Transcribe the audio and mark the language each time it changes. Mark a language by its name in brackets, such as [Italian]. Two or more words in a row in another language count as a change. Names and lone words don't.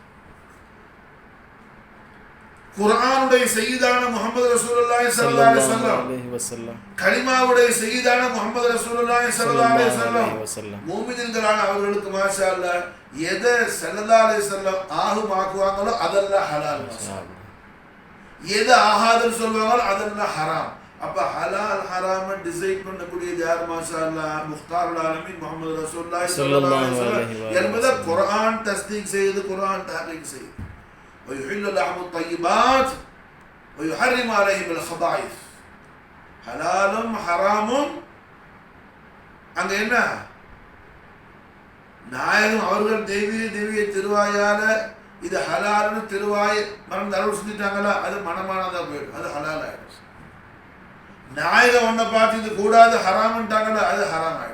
[Tamil] குர்ஆனுடைய சய்யிதான முஹம்மது [Arabic] رسول الله صلى الله عليه وسلم, [Tamil] கலிமாவுடைய சய்யிதான முஹம்மது [Arabic] رسول الله صلى الله عليه وسلم, [Tamil] மூமின்களான அவர்களுக்கு [Arabic] ما شاء الله [Tamil] எதை [Arabic] صلى الله عليه وسلم [Tamil] ஆகுமாக்குவாங்களோ அதெல்லாம் ஹலால், எதை ஆகாதுன்னு சொல்வாங்களோ அதெல்லாம் ஹராம். அப்ப ஹலால் ஹராம டிசைட் பண்ணக்கூடியது யார்? [Arabic] ما شاء الله مختار العالمين محمد رسول الله صلى الله عليه وسلم [Tamil] என்பதை குர்ஆன் தஸ்தீக் செய்து, குர்ஆன் தஹ்கீக் செய்து. [Arabic] ويحل لحم الطيبات ويحرم عليهم الخبائث. [Tamil] ஹலாலும் ஹராமும் அங்க என்ன? நாயகம் அவர்கள் தெய்வீக திருவாயால இது ஹலால்னு திருவாய் மறந்து அருள் செஞ்சுட்டாங்களா, அது மனமானதா போயிடும், அது ஹலால் ஆயிடும். நாயகம் ஒன்றை பார்த்து இது கூடாது ஹராம்ட்டாங்களா, அது ஹராம் ஆயிடும்.